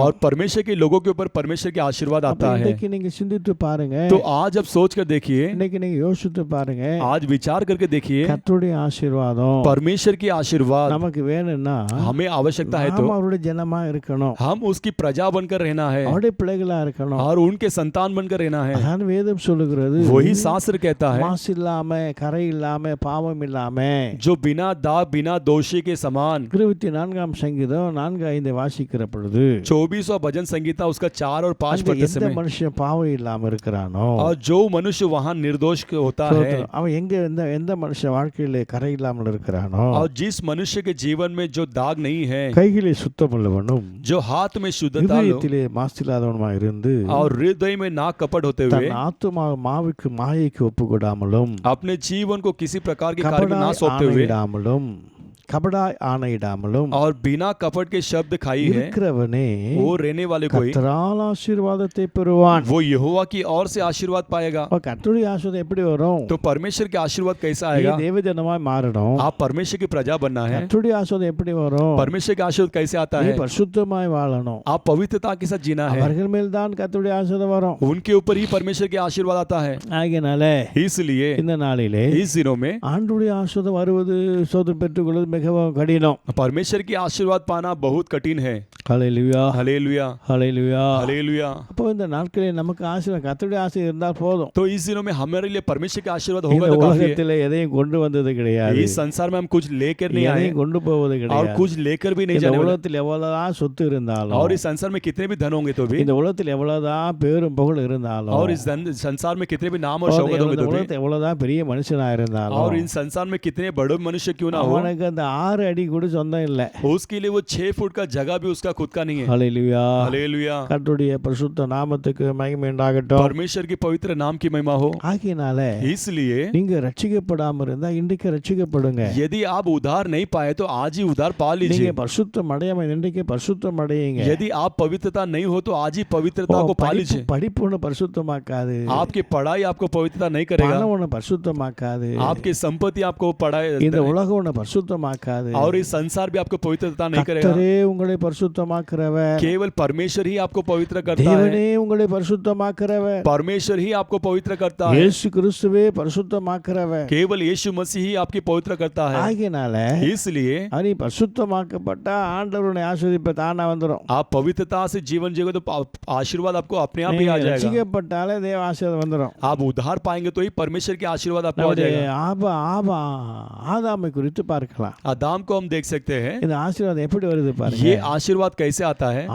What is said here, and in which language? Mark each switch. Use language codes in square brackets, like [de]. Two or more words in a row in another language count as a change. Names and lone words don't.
[hi] और परमेश्वर के लोगों के ऊपर परमेश्वर के आशीर्वाद [ta] அப்ப [hi] आता है। [ta] இன்னைக்கு நீங்க சிந்தித்து பாருங்க, [hi] तो आज अब सोच कर देखिए, [ta] இன்னைக்கு நீங்க யோசித்து பாருங்க, [hi] आज विचार करके देखिए, [ta] கர்த்தருடைய ஆசீர்வாதம் [hi] परमेश्वर की आशीर्वाद [ta] நமக்கு வேணும்னா [hi] हमें आवश्यकता है, तो [ta] நாம அவருடைய ஜனமா இருக்கணும், [hi] हम उसकी प्रजा बनकर रहना है [ta] அவருடைய பிள்ளைகளா இருக்கணும். [hi] और उनके संतान बनकर रहना है। [ta] அதான் வேதம் சொல்லுகிறது. [hi] वही शास्त्र कहता है, [ta] மாசு இல்லாம, கரை இல்லாம, பாவம் இல்லாம, [hi] जो बिना दाग बिना दोषी के समान। [ta] 24ஆம் சங்கீதம் 4:5 வாசிக்கிற பொழுது [hi] 24वां भजन संगीता उसका 4 और 5 [ta] அங்க [hi] पढ़ते [ta] எந்த [hi] समय, [ta] மனுஷன் பாவம் இல்லாம இருக்கிறானோ, [hi] और जो मनुष्य वहां निर्दोष होता है, [ta] அவன் எங்க எந்த மனுஷன் வாழ்க்கையில கரை இல்லாமல் இருக்கிறானோ, [hi] और जिस मनुष्य के जीवन में जो दाग नहीं है, [ta] கையிலே சுத்தமுள்ளவனும் [hi] जो हाथ में शुद्धता लो, [ta] இதயத்திலே மாசில்லாதவனுமா இருந்து [hi] और हृदय में ना कपट होते हुए, [ta] தன் ஆத்துமா மாவுக்கு மாயைக்கு ஒப்புக்கொடாமலும், [hi] अपने जीवन को किसी प्रकार के कार्य में ना [ta] கபடாய் [hi] सौंपते हुए, [ta] ஆணையிடாமலும், கபடாய் ஆணையிடாமலும் [hi] और बिना कपट के शब्द खाई है, [ta] இருக்கிறவனே [hi] वो रहने वाले कोई, [ta] கர்த்தரால் ஆசீர்வாதத்தை பெறுவான். [hi] वो यहोवा की ओर से आशीर्वाद पाएगा। [ta] அப்ப கர்த்தருடைய ஆசீர்வாதம் எப்படி வரும்? [hi] तो परमेश्वर के आशीर्वाद कैसा [ta] நீ [hi] आएगा? [ta] தேவஜனமாய் மாறணும். [hi] आप परमेश्वर की प्रजा बनना है। [ta] கர்த்தருடைய ஆசீர்வாதம் எப்படி வரும்? [hi] परमेश्वर का आशीर्वाद कैसे आता [ta] நீ [hi] है? [ta] பரிசுத்தமாய் வாழணும். [hi] आप पवित्रता के साथ जीना है, [ta] அவர்கள் மேல் தான் கர்த்தருடைய ஆசீர்வாதம் வரும். [hi] उनके ऊपर ही परमेश्वर के आशीर्वाद आता है। [ta] ஆகையினால [hi] इसलिए [ta] இந்த நாளிலே [hi] इस दिनों में [ta] ஆண்டவருடைய ஆசீர்வாதம் வருவது, சோதனை பெற்றுக்கொள்வது மிகவும் கடினம். [hi] परमेश्वर की आशीर्वाद पाना बहुत कठिन है। [ta] ஹல்லேலூயா, [hi] हालेलुया, [ta] ஹல்லேலூயா. [hi] हालेलुया। [ta] அப்போ இந்த நாட்களில் நமக்கு ஆசீர்வாதம், கர்த்தருடைய ஆசீர்வாதம் இருந்தால் போதும். [hi] तो इस दिनों में हमारे लिए परमेश्वर का आशीर्वाद [ta] இந்த [hi] होगा तो काफी है। [ta] உலகத்தில் எதையும் கொண்டு வந்தது கிடையாது, [hi] इस संसार में हम कुछ लेकर नहीं आए [ta] எதையும் கொண்டு போவது [hi] और [ta] கிடையாது. [hi] कुछ लेकर भी नहीं [ta] இந்த [hi] जाने वाले। [ta] உலகத்தில் எவ்வளவுதான் சொத்து இருந்தாலும், [hi] और इस संसार में कितने भी धन होंगे तो भी, [ta] இந்த உலகத்தில் எவ்வளவுதான் பேரும் புகழ் இருந்தாலும், [hi] और इस संसार में कितने भी नाम और शौकत होंगे [ta] இந்த [hi] तो भी, [ta] உலகத்தில் எவ்வளவுதான் பெரிய மனுஷனா இருந்தாலும், [hi] और इन संसार में कितने बड़े मनुष्य क्यों ना हो, [ta] அவனுக்கு அந்த 6 அடி கூட சொந்தம் இல்ல. [hi] उसके लिए वो 6 फुट का जगह भी उसका खुद का नहीं है। [ta] ஹல்லேலூயா. [hi] हालेलुया। [ta] கர்த்தருடைய பரிசுத்த நாமத்துக்கு மகிமை உண்டாகட்டும். [hi] परमेश्वर की पवित्र नाम की महिमा हो। [ta] ஆகையினால [hi] इसलिए [ta] நீங்க ரட்சிக்கப்படாம இருந்தா இன்றைக்கு ரட்சிக்கப்படுங்க. [hi] यदि आप उद्धार नहीं पाए तो आज ही उद्धार पा [ta] நீங்க [hi] लीजिए। [ta] பரிசுத்தம் அடையாம இன்றைக்கு பரிசுத்தம் அடையுங்க. [hi] यदि आप पवित्रता नहीं हो तो आज ही पवित्रता को पा लीजिए। [ta] படிப்பு ஒண்ணு பரிசுத்தமாக்காது. [hi] आपकी पढ़ाई आपको पवित्रता नहीं करेगा। [ta] பணம் ஒண்ணு பரிசுத்தமாக்காது. [hi] आपकी संपत्ति आपको पढ़ाई [ta] இந்த உலகம் ஒண்ணு பரிசுத்தமாக்காது. [hi] और इस संसार भी आपको पवित्रता नहीं करेगा। [ta] கர்த்தரே உங்களை பரிசுத்தமாக்குறவர். [hi] केवल परमेश्वर ही आपको पवित्र करता है। [ta] தேவனே உங்களை பரிசுத்தமாக்குறவர். [hi] परमेश्वर ही आपको पवित्र करता है। [ta] இயேசு கிறிஸ்துவே பரிசுத்தமாக்குறவர். [hi] केवल यीशु मसीह ही आपकी पवित्र करता है। [ta] ஆகையினால [hi] इसलिए [ta] நீ பரிசுத்தமாக்கப்பட்டா ஆண்டவர் உன்னை ஆசீர்வதிப்ப தானா வந்துரும். [hi] आप पवित्रता से जीवन जियोगे तो आशीर्वाद आपको अपने आप ही आ जाएगा। [ta] ரட்சிக்கப்பட்டாலே தேவ ஆசீர்வாதம் வந்துரும். [hi] आप उद्धार पाएंगे तो ही परमेश्वर के आशीर्वाद आपको आ [ta] நம்முடைய [hi] जाएगा। [ta] ஆதாமை குறித்து பார்க்கலாம். [hi] आदाम को हम देख सकते हैं। [ta] இந்த ஆசீர்வாதம் எப்படி வருது பாருங்க. [hi] ये आशीर्वाद कैसे आता है?